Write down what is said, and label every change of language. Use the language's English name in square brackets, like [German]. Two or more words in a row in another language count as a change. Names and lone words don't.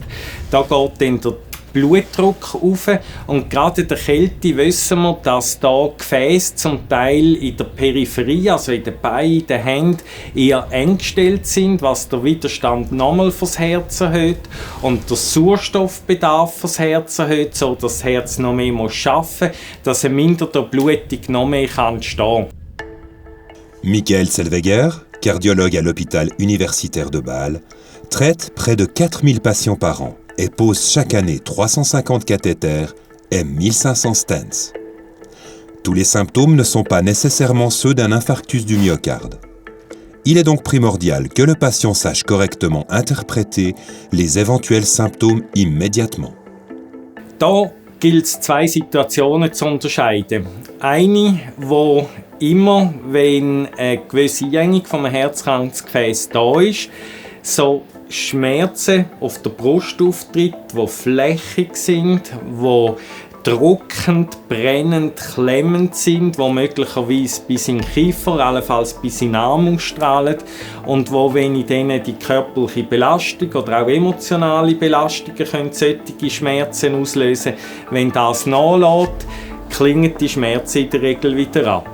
[German] Da geht dann der Blutdruck auf und gerade in der Kälte wissen wir, dass da Gefäße zum Teil in der Peripherie, also in den Beinen, in den Händen, eher eng gestellt sind, was der Widerstand nochmal fürs Herz erhöht und der Sauerstoffbedarf fürs Herz erhöht, so dass das Herz noch mehr arbeiten muss, dass eine minderte Blutung noch mehr entstehen kann. [French] Michael Zellweger, cardiologue à l'hôpital universitaire de Bâle, traite près de 4000 patients par an et pose chaque année 350 cathéters et 1500 stents. Tous les symptômes ne sont pas nécessairement ceux d'un infarctus du myocarde. Il est donc primordial que le patient sache correctement interpréter les éventuels symptômes immédiatement. [German] Da gilt es, zwei Situationen zu unterscheiden. Eine, wo immer, wenn eine gewisse Einengung vom Herzkranzgefäß da ist, so Schmerzen auf der Brust auftritt, die flächig sind, die drückend, brennend, klemmend sind, die möglicherweise bis in den Kiefer, allenfalls bis in den Arm ausstrahlen und wo, wenn ich denen die körperliche Belastung oder auch emotionale Belastungen können solche Schmerzen auslösen, wenn das nachlässt, klingen die Schmerzen in der Regel wieder ab.